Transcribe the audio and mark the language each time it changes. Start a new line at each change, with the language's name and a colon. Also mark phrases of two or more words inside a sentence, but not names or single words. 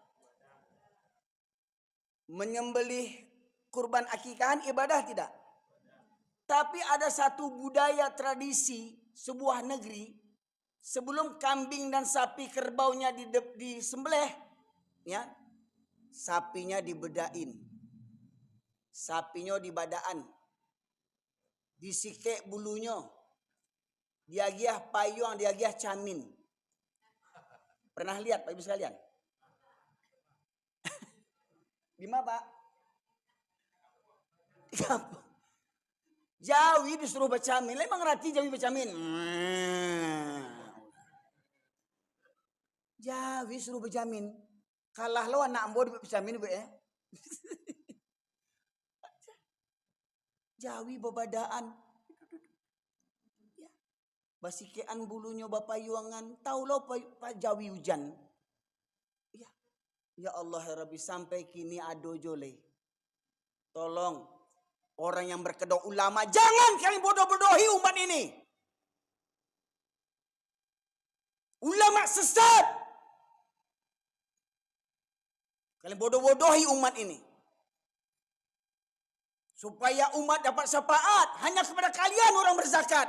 Indonesian: Menyembelih kurban akikahan ibadah tidak? Tapi ada satu budaya tradisi sebuah negeri, sebelum kambing dan sapi kerbaunya disembelih, ya, sapinya dibedain, sapinya dibadaan, disikek bulunya, diagiah payung, diagiah camin. Pernah lihat Pak Ibu sekalian? Di mana Pak?
Minangkabau: Jawi disuruh bacamin, emang ngerti Jawi bacamin? Jawi suruh bacamin, kalah lo anak ambo bacamin ya. Jawi babadaan, ya. Basikean bulunya bapak yuangan, tahu lo Pak Jawi hujan.
Arabic: Ya, ya Allah ya Rabbi,
Minangkabau: sampai kini ado jole.
Indonesian: Tolong orang yang berkedok ulama, jangan kalian bodoh-bodohi umat ini. Ulama sesat. Kalian bodoh-bodohi umat ini. Supaya umat dapat syafaat hanya kepada kalian orang berzakat.